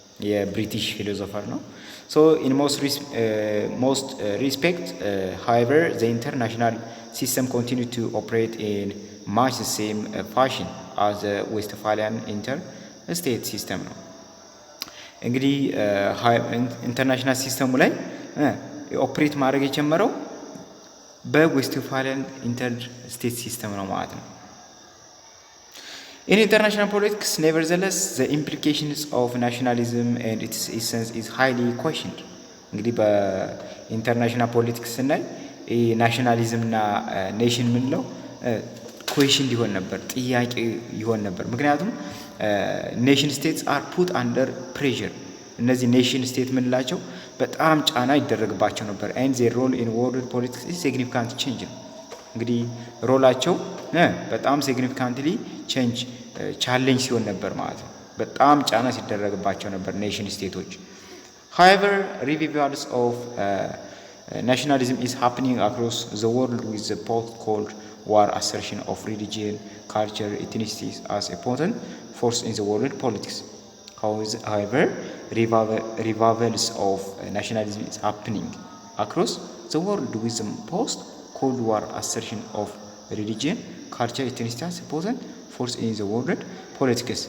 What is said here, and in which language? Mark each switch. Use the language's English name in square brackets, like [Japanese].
[Amharic] የብሪቲሽ ፊሎሶፈር ነው። ሶ ኢን ሞስት ሪስፔክት however the international system continued to operate in much the same fashion as the Westphalian interstate system ነው። እንግዲህ ኢንተርናሽናል ሲስተሙ ላይ ኦፕሬት ማድረግ የጀመረው በዌስትፋሊያን ኢንተርስቴት ሲስተም ነው ማለት ነው። [English] In international politics, nevertheless, the implications of nationalism and its essence is highly questioned. [Amharic] እንግዲህ በኢንተርናሽናል ፖለቲክስ ስናይ ናሽናሊዝም እና ኔሽን የምንለው ኩዌሽን ሊሆን ነበር፣ ጥያቄ ይሆን ነበር። ምክንያቱም ኔሽን ስቴትስ አር ፑት አንደር ፕሬዠር። እነዚህ ኔሽን ስቴት የምንላቸው በጣም ጫና ይደረግባቸው ነበር። ኤንድ ዜር ሮል ኢን ወርልድ ፖለቲክስ ኢዝ ሲግኒፊካንት ቼንጅ ነው። እንግዲህ ሮላቸው በጣም ሲግኒፊካንትሊ ቼንጅ ቻሌንጅ ሲሆን ነበር ማለት ነው። በጣም ጫና ሲደረግባቸው ነበር ኔሽን ስቴቶች። however revivals of [English] nationalism is happening across the world with the post-Cold War assertion of religion, culture, ethnicity as a potent force in the world politics. However, revivals of nationalism is happening across the world with the post-Cold War assertion of religion, culture, ethnicity as a potent force in the world politics.